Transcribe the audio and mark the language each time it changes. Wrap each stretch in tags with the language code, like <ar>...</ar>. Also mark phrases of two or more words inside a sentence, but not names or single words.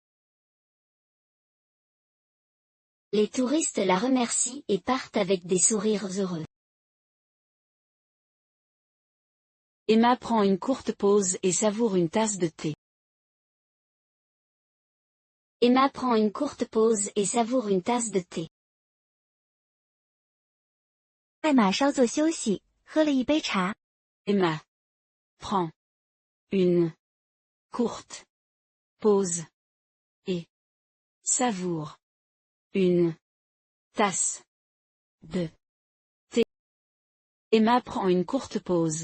<fr>Les touristes la remercient et partent avec des sourires heureux. Emma prend une courte pause et savoure une tasse de thé. Emma prend une courte pause et savoure une tasse de thé.</fr> <zh>艾玛稍作休息，喝了一杯茶。</zh> <fr>Emma prend une courte pause et savoure une tasse de thé. Emma prend une courte pause.</fr>